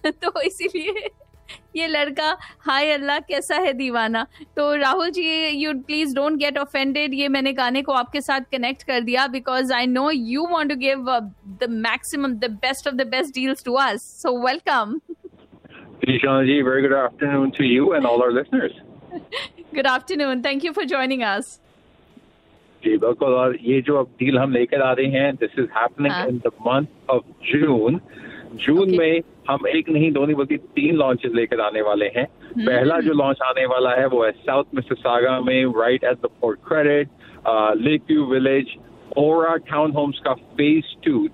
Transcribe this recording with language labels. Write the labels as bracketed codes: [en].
[hi] तो इसीलिए ये लड़का हाय अल्लाह कैसा है दीवाना। [en] तो Rahul ji, you please don't get offended, ये मैंने गाने को आपके साथ कनेक्ट कर दिया because I know you want to give the maximum the best of the best deals to us, so welcome. Dishan ji, very good afternoon to you and all our listeners. Good afternoon, thank you for joining us. [hi] जी बिल्कुल, और ये जो अब deal हम लेकर आ रहे हैं, [en] This is happening in the month of June. [hi] जून में हम एक नहीं दो नहीं बल्कि तीन लॉन्चेस लेकर आने वाले हैं। पहला जो लॉन्च आने वाला है वो है साउथ मिसिसागा में, right at the port credit, Lakeview village, aura town Holmes का फेज टू।